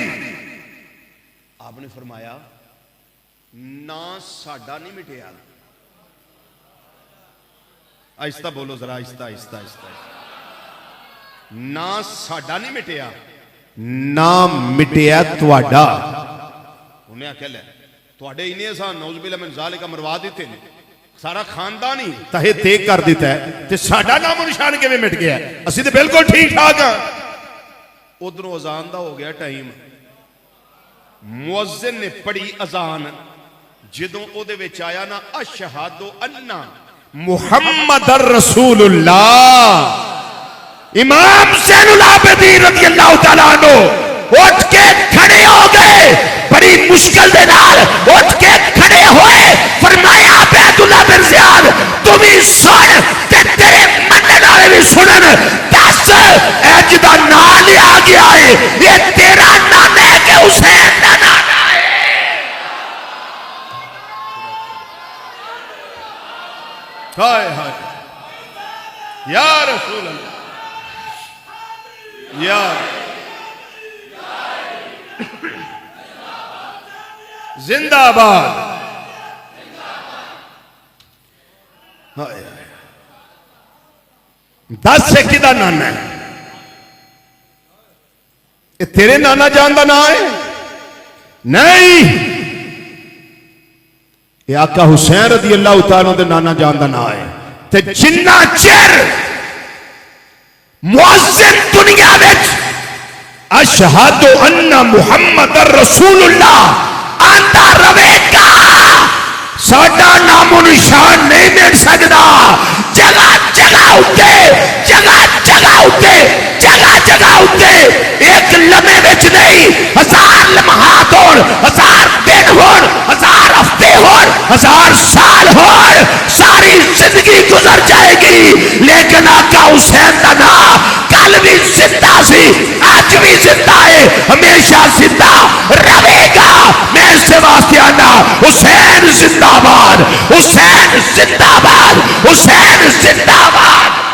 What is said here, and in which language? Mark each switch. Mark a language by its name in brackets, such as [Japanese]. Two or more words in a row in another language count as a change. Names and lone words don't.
[Punjabi] آپ نے فرمایا نا ساڈا نہیں مٹیا. [Urdu] آہستہ بولو ذرا, آہستہ آہستہ آہستہ. [Punjabi] نا ساڈا نہیں مٹیا، نا مٹیا تہاڈا. اونہے آکھیا لے تہاڈے اینے اساں [Arabic] نعوذ بالله من ذلك [Punjabi] مروا دتے نے، سارا خاندان ای تہہ تیغ کر دتا اے، تے ساڈا نام و نشان کیویں مٹ گیا? اسیں تے بالکل ٹھیک ٹھاک ہاں۔ ادھروں اذان دا ہو گیا ٹائم، مؤذن نے پڑھی اذان، جدوں اوہدے وچ آیا نا اشہد [Arabic] أن محمدا رسول الله, [Punjabi] امام زین العابدین [Arabic] رضي الله تعالى عنه [Punjabi] اٹھ کے کھڑے ہو گئے، بڑی مشکل دے نال اٹھ کے کھڑے ہوئے، فرمایا عبیداللہ بن زیاد توں وی سن تے تیرے منن والے وی سنن، دس اج کیدا نام لیا گیا اے، اے تیرا نام اے کہ حسین دا نام اے? [Arabic] هاي هاي يا رسول الله، يا زندہ باد. [Punjabi] ہائے ہائے، دس اے کیدا نانا اے? [Urdu] یہ تیرے نانا جان کا نام ہے? نہیں، یہ آقا حسین رضی اللہ تعالیٰ دے نانا جان کا نام ہے. [Punjabi] تے جنّا چر مؤذن دنیا وچ [Arabic] أشهد أن محمدا رسول الله [Punjabi] آکھدا رہوے گا، ساڈا نام و نشان نہیں مٹ سکدا. جگہ جگہ اتے، جگہ جگہ اتے، جگہ جگہ اتے اک لمحے وچ نہیں، 1000 لمحات ہون، 1000 دن ہون، 1000 ہفتے ہون، 1000 سال ہون، ساری زندگی گزر جائے گی، لیکن آقا حسین کا نام کل وی زندہ سی، آج وی زندہ ہے، ہمیشہ زندہ رہے گا. [Urdu] میں اس واسطے آکھنا، حسین زندہ باد، حسین زندہ باد، حسین زندہ باد.